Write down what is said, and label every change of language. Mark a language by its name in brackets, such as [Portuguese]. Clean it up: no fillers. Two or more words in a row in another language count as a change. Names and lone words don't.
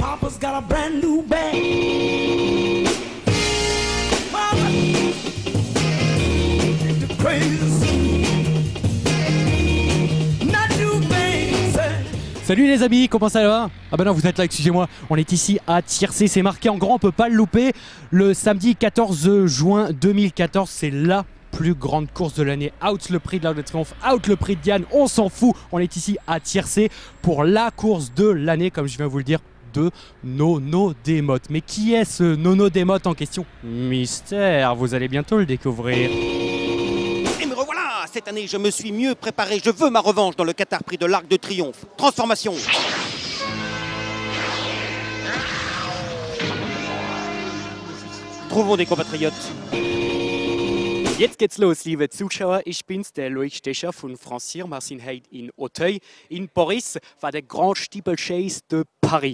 [English] Papa's got a brand new bag. Mama, the crazy. Not new things. [French] Salut les amis, comment ça va? Ah bah non, vous êtes là, excusez-moi. On est ici à Tiercé, c'est marqué en grand, on peut pas le louper. Le samedi 14 juin 2014, c'est la plus grande course de l'année. Out le prix de l'Arc de Triomphe, out le prix de Diane, on s'en fout. On est ici à Tiercé pour la course de l'année, comme je viens de vous le dire, de Nono Desmottes. Mais qui est ce Nono Desmottes en question? Mystère, vous allez bientôt le découvrir. Et me revoilà. Cette année, je me suis mieux préparé. Je veux ma revanche dans le Qatar Prix de l'Arc de Triomphe. Transformation. Trouvons des compatriotes. [German] Jetzt geht's los, liebe Zuschauer. Ich bin's, der Loïc Stecher von Francir. Wir sind heute in Auteuil, in Paris, war der Grand Steeplechase de Paris.